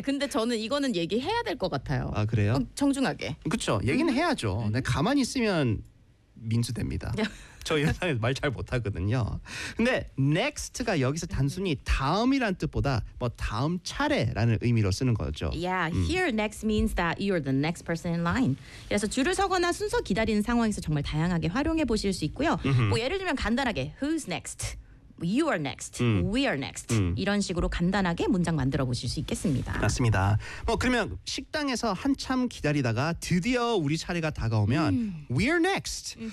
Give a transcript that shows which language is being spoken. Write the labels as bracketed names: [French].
[Korean] 근데 저는 이거는 얘기해야 될 것 같아요. 아, 그래요? 정중하게. 그렇죠. 얘기는 해야죠. 근데 가만히 있으면 민수됩니다. 저 예상에서 말 잘 못하거든요. 근데 next가 여기서 단순히 다음이란 뜻보다 뭐 다음 차례라는 의미로 쓰는 거죠. [English] Yeah, here next means that you're the next person in line. [Korean] 그래서 줄을 서거나 순서 기다리는 상황에서 정말 다양하게 활용해 보실 수 있고요. 뭐 예를 들면 간단하게 [English] who's next? You are next. We are next. [Korean] 이런 식으로 간단하게 문장 만들어 보실 수 있겠습니다. 맞습니다. 뭐 그러면 식당에서 한참 기다리다가 드디어 우리 차례가 다가오면 [English] we are next.